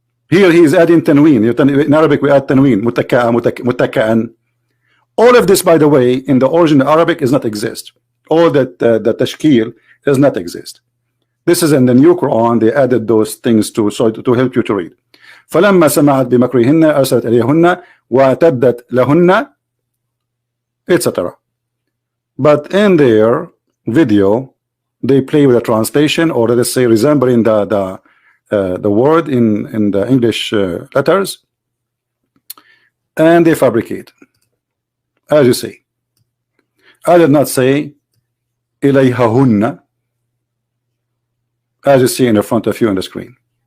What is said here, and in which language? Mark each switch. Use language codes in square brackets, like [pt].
[en] Here he is adding tanween. In Arabic we add tanween. متكأ. All of this, by the way, in the original Arabic does not exist. All that the tashkil does not exist. This is in the new Quran. They added those things to help you to read. [ar] فلما سمعت بمكرهن أرسلت إليهن واعتدت لهن, etc. [en] But in their video, they play with a translation, or let us say resembling the word in the English letters, and they fabricate. As you see, I did not say ilayhahunna, as you see in the front of you on the screen.